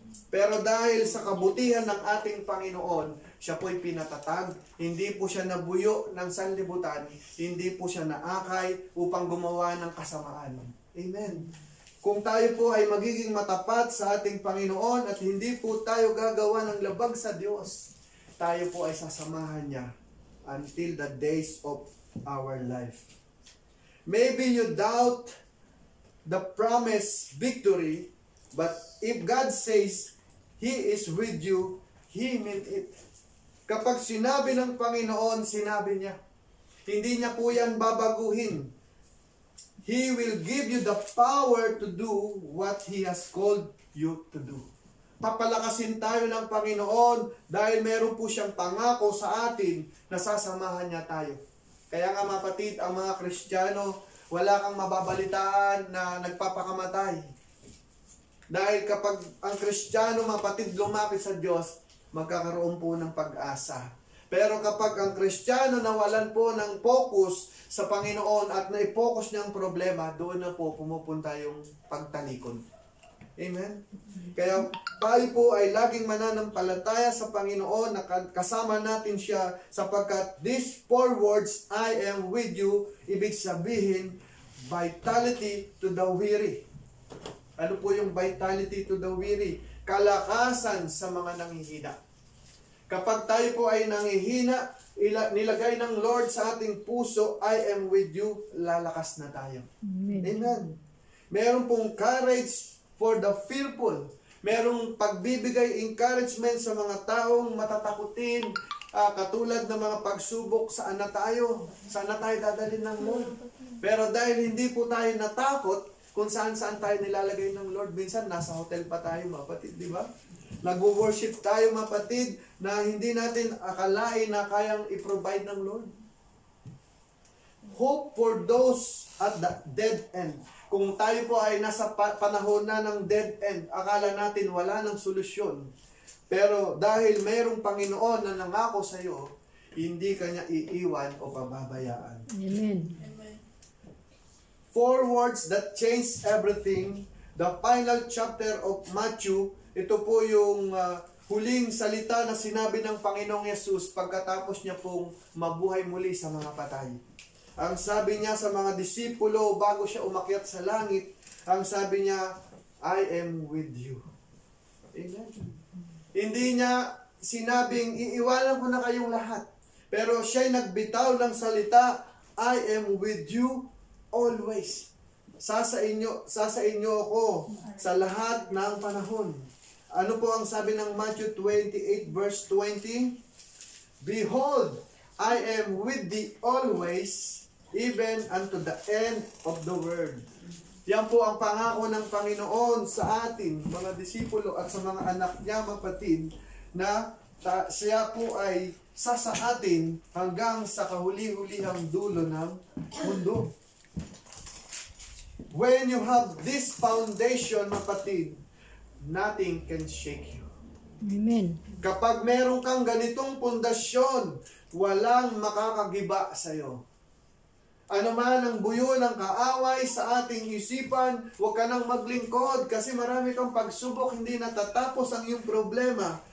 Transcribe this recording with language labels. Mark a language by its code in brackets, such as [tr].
[tl] Pero dahil sa kabutihan ng ating Panginoon, siya po'y pinatatag, hindi po siya nabuyo ng sanlibutan, hindi po siya naakay upang gumawa ng kasamaan. Amen. Kung tayo po ay magiging matapat sa ating Panginoon at hindi po tayo gagawa ng labag sa Diyos, tayo po ay sasamahan niya [en] until the days of our life. Maybe you doubt the promised victory, but if God says He is with you, He meant it. [tl] Kapag sinabi ng Panginoon, sinabi niya. Hindi niya po yan babaguhin. [en] He will give you the power to do what He has called you to do. [tl] Papalakasin tayo ng Panginoon dahil meron po siyang pangako sa atin na sasamahan niya tayo. Kaya nga mapatid, ang mga Kristiyano, wala kang mababalitaan na nagpapakamatay. Dahil kapag ang Kristiyano mapatid lumapit sa Diyos, magkakaroon po ng pag-asa. Pero kapag ang Kristiyano nawalan po ng focus sa Panginoon at na-focus niya ang problema, doon na po pumupunta yung pagtalikod. Amen? Kaya tayo po ay laging mananampalataya sa Panginoon na kasama natin siya sapagkat [en] these 4 words, I am with you, [tl] ibig sabihin, [en] vitality to the weary. [tl] Ano po yung [en] vitality to the weary? [tl] Kalakasan sa mga nanghihina. Kapag tayo po ay nanghihina, nilagay ng Lord sa ating puso, [en] I am with you, [tl] lalakas na tayo. Amen. Amen. Meron pong [en] courage for the fearful. [tl] Merong pagbibigay encouragement sa mga taong matatakutin, katulad ng mga pagsubok, saan na tayo dadalhin ng Lord. Pero dahil hindi po tayo natakot, kung saan-saan tayo nilalagay ng Lord, minsan nasa hotel pa tayo, mapatid, di ba? Nag-worship tayo, mapatid, na hindi natin akalain na kayang i-provide ng Lord. [en] Hope for those at the dead end. [tl] Kung tayo po ay nasa panahon na ng dead end, akala natin wala ng solusyon. Pero dahil mayroong Panginoon na nangako sa iyo, hindi kanya iiwan o pababayaan. Amen. [en] 4 words that change everything. The final chapter of Matthew, [tl] ito po yung huling salita na sinabi ng Panginoong Yesus pagkatapos niya pong mabuhay muli sa mga patay. Ang sabi niya sa mga disipulo bago siya umakyat sa langit, ang sabi niya, [en] I am with you. [tl] Amen. Hindi niya sinabing, iiwanan ko na kayong lahat. Pero siya'y nagbitaw ng salita, [en] I am with you always. [tl] Sasa inyo ako sa lahat ng panahon. Ano po ang sabi ng Matthew 28 verse 20? [en] Behold, I am with thee always, even unto the end of the world. [tl] Yan po ang pangako ng Panginoon sa atin, mga disipulo at sa mga anak niya, mapatid, na siya po ay sa atin hanggang sa kahuli-hulihang dulo ng mundo. [en] When you have this foundation, mapatid, nothing can shake you. Amen. [tl] Kapag meron kang ganitong pundasyon, walang makakagiba sa iyo. Ano man ang buyo ng kaaway sa ating isipan, huwag ka nang maglingkod kasi marami kang pagsubok, hindi natatapos ang iyong problema.